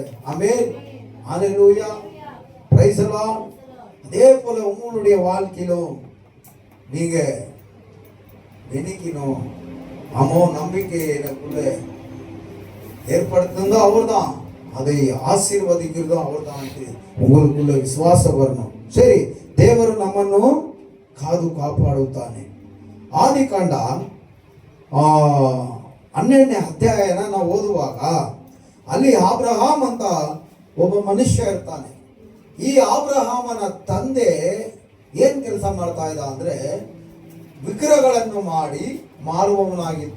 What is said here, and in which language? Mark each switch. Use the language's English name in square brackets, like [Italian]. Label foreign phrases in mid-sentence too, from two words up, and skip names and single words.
[Tamil] ஆமென். ஹல்லேலூயா. [English] praise the Lord. [Tamil] அதே போல உங்களுடைய வாழ்க்கையிலும் நீங்க நினைக்கணும், ஆமோ நம்பிக்கையை எனக்குள்ள ஏற்படுத்துங்க அவர்தான், அதை ஆசீர்வதிக்கிறதும் அவர்தான். உங்களுக்குள்ள ವಿಶ್ವಾಸ வரணும். [Kannada] ಸರಿ, ದೇವರು ನಮ್ಮನ್ನು ಕಾದು ಕಾಪಾಡುತ್ತಾನೆ. ಆದಿಕಾಂಡ 12ನೇ ಅಧ್ಯಾಯನ ನಾವು ಓದುವಾಗ ಅಲ್ಲಿ ಆಬ್ರಹಾಮ್ ಅಂತ ಒಬ್ಬ ಮನುಷ್ಯ ಇರ್ತಾನೆ. ಈ ಆಬ್ರಹಾಮನ ತಂದೆ ಏನ್ ಕೆಲಸ ಮಾಡ್ತಾ ಇದ್ದ ಅಂದ್ರೆ, ವಿಗ್ರಹಗಳನ್ನು ಮಾಡಿ ಮಾರುವವನಾಗಿದ್ದ.